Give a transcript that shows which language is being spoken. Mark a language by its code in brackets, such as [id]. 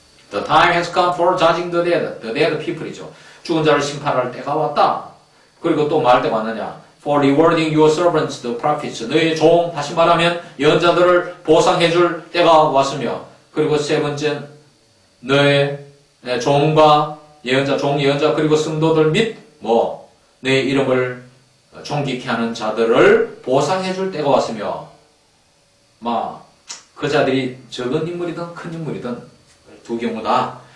[en] The time has come for judging the dead people이죠. [ko] 죽은 자를 심판할 때가 왔다. 그리고 또 말 때가 왔느냐? [en] For rewarding your servants, the prophets. [ko] 너의 종, 다시 말하면 예언자들을 보상해줄 때가 왔으며, 그리고 세 번째, 너의 종과 예언자, 종, 예언자, 그리고 성도들 및 너의 이름을 존귀케 하는 자들을 보상해줄 때가 왔으며, 그 자들이 적은 인물이든 큰 인물이든 두 경우 다.